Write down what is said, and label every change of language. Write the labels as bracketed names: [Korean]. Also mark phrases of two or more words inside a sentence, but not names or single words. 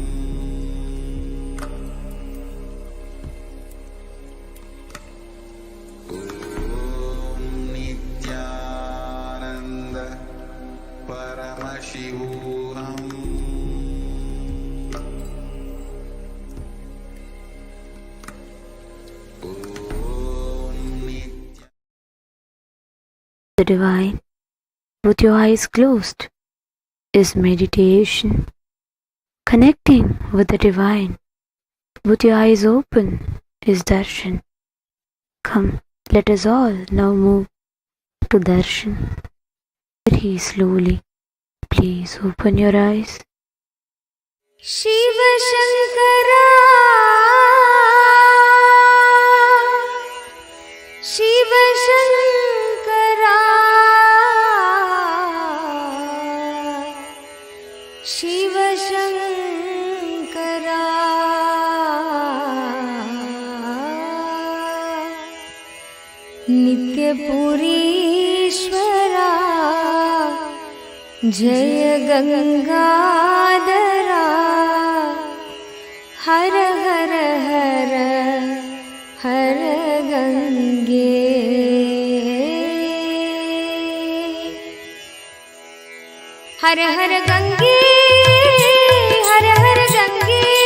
[Sanskrit] Om Nithyananda Paramashivam. Om Nithyananda [English] The divine, with your eyes closed, is meditation. Connecting with the divine, with your eyes open, is darshan. Come, let us all now move to darshan. Very slowly, please open your eyes. [Sanskrit] Shiva Shankara, Shiva Shankara, Shiva Shankara, Nitya Purishwara, Jaya Gangadhara, Har Har Har Har Gange, Har Har Gange, Har Har Gange,